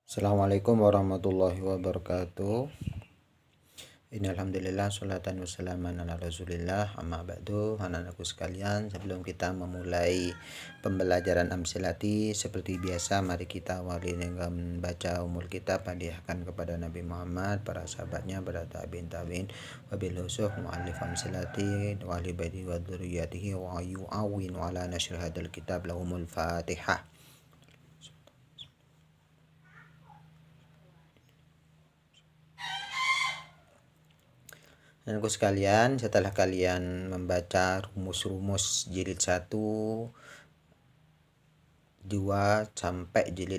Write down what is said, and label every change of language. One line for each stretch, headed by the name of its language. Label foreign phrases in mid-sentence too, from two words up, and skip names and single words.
Arabic: السلام عليكم ورحمة الله وبركاته. إن الحمد لله صلاة والسلام على رسول الله أما بعد.
Indonesian: Anak-anakku sekalian, sebelum kita memulai pembelajaran amsilati seperti biasa, mari kita awali dengan membaca
Arabic: أم الكتاب,
Indonesian: hadiahkan kepada Nabi Muhammad, para sahabatnya, para tabi'in
Arabic: وبالخصوص مؤلف الأمثلة وآل بيته وذريته ويعاون على نشر هذا الكتاب لهم الفاتحة.
Indonesian: Anakku sekalian, setelah kalian membaca rumus-rumus jilid 1, 2 sampai jilid